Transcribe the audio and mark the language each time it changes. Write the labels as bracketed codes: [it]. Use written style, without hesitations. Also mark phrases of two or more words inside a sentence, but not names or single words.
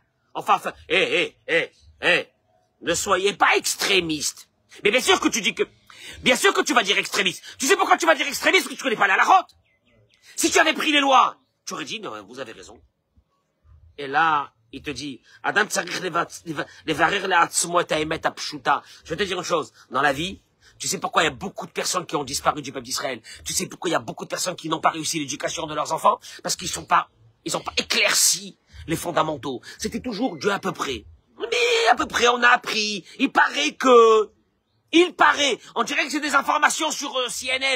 [fr] Enfin, ne soyez pas extrémiste. Mais bien sûr que tu vas dire extrémiste. Tu sais pourquoi tu vas dire extrémiste? Parce que tu connais pas la halachot. Si tu avais pris les lois, tu aurais dit, non, vous avez raison. Et là, il te dit, [he] אדם צריך לברר לעצמו את האמת הפשוטה. [fr] Je vais te dire une chose. Dans la vie, tu sais pourquoi il y a beaucoup de personnes qui ont disparu du peuple d'Israël? Tu sais pourquoi il y a beaucoup de personnes qui n'ont pas réussi l'éducation de leurs enfants? Parce qu'ils ont pas éclairci les fondamentaux. C'était toujours Dieu à peu près. Mais à peu près, on a appris. Il paraît, on dirait que c'est des informations sur CNN.